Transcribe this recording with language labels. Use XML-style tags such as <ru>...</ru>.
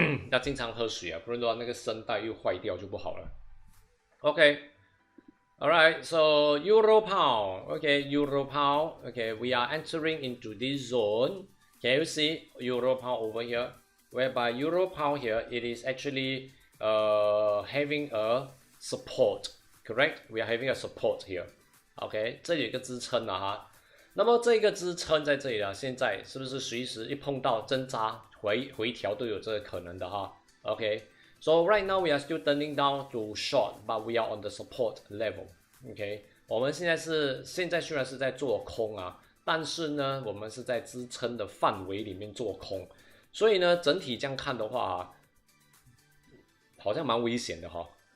<zh>要经常喝水啊，不然的话那个声带又坏掉就不好了。</zh> <en>Okay, alright, so Euro Pound, okay, Euro Pound, okay, we are entering into this zone. Can you see Euro Pound over here? Whereby Euro Pound here, it is actually having a support, correct? We are having a support here.</en> <zh>OK， 这里有一个支撑了哈。那么这个支撑在这里啊，现在是不是随时一碰到挣扎回调都有这个可能的哈 ？OK，</zh> <en>so right now we are still turning down to short, but we are on the support level.</en> <zh>OK， 我们现在虽然是在做空啊，但是呢，我们是在支撑的范围里面做空，所以呢，整体这样看的话啊，好像蛮危险的哈。</zh>